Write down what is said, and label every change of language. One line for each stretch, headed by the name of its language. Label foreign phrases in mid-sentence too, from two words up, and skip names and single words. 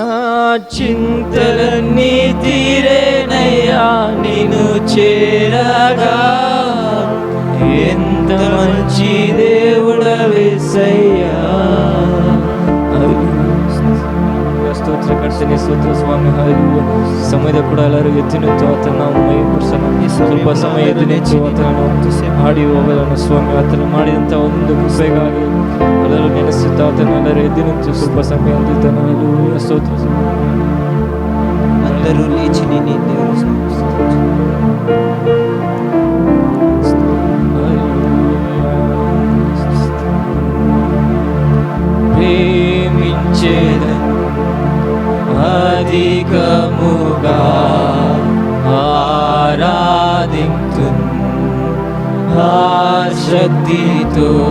Telugu: చింతలన్నీ తీరేనయ్యా నిన్ను చేరగా. ఎంత మంచి దేవుడవేసయ్యా.
Kannada: ಸ್ತೋತ್ರ ಕರ್ತನೆ, ಸ್ತೋತ್ರ ಸ್ವಾಮಿ. ಹಲ್ಲೆಲೂಯಾ. ಸಮಯದ ಕೂಡ ಎಲ್ಲರೂ ಎದ್ದು ನಿಂತು ಆತನ ಮಹಿಮೆಪಡಿಸೋಣ. ಸ್ವಲ್ಪ ಸಮಯ ಎದ್ದು ನಿಂತು ಆತನನ್ನು ಹಾಡಿ ಹೋಗೋಣ ಸ್ವಾಮಿ. ಆತನು ಮಾಡಿದಂಥ ಒಂದು ಕೃಪೆಗಾಗಿ ಎಲ್ಲರೂ ನೆನೆಸುತ್ತಾ ಆತನ ಎಲ್ಲರೂ ಎದ್ದು ನಿಂತು ಸ್ವಲ್ಪ ಸಮಯ ಹೊಂದಿದ್ದಾನೆ. ಹಲ್ಲೆಲೂಯಾ. ಸ್ತೋತ್ರ.
Telugu: అందరూ లేచి నిన్ను దేవుని ప్రేమించేదను అధికముగా ఆరాధింతును ఆసక్తితో.